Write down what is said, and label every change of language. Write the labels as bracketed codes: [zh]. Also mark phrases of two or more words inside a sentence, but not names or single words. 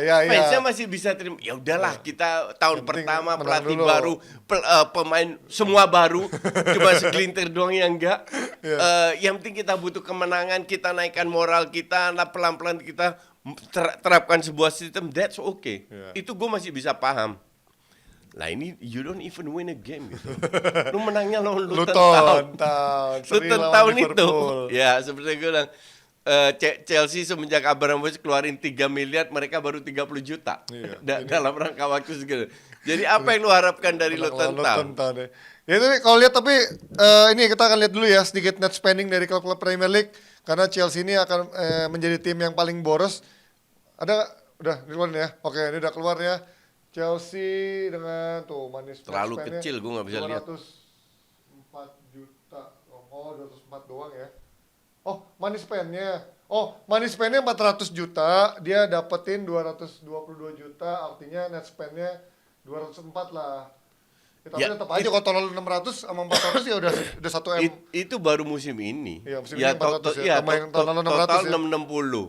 [id] Fansnya masih bisa terima. Ya udahlah, kita tahun pertama pelatih baru, pemain semua baru, cuma segelintir doang yang enggak. Yang penting kita butuh kemenangan, kita naikkan moral kita, pelan-pelan kita terapkan sebuah sistem. [en] That's okay. [id] Itu gue masih bisa paham. Lah ini [en] you don't even win a game [id] gitu. Lu menangnya lawan Luton Town itu. Ya seperti gue bilang Chelsea semenjak Abramovich keluarin 3 miliar, mereka baru 30 juta dalam rangka waktu segitu. Jadi apa yang lu harapkan dari Luton Town? Ya itu kalau lihat tapi ini kita akan lihat dulu ya sedikit [en] net spending [id] dari klub-klub Premier League karena Chelsea ini akan menjadi tim yang paling boros. Udah keluar ya. Oke, ini udah keluar ya. Chelsea dengan manis terlalu kecil, gue nggak bisa lihat. 204 juta, 204 doang ya. [en] Money spend- [id] nya 400 juta, dia dapetin 222 juta, artinya [en] net spend- [id] nya 204 lah. Tapi tetap aja kalau total 600 sama 400 ya udah 1 M. Itu baru musim ini. Iya, musim ini 400 ya. Total 660.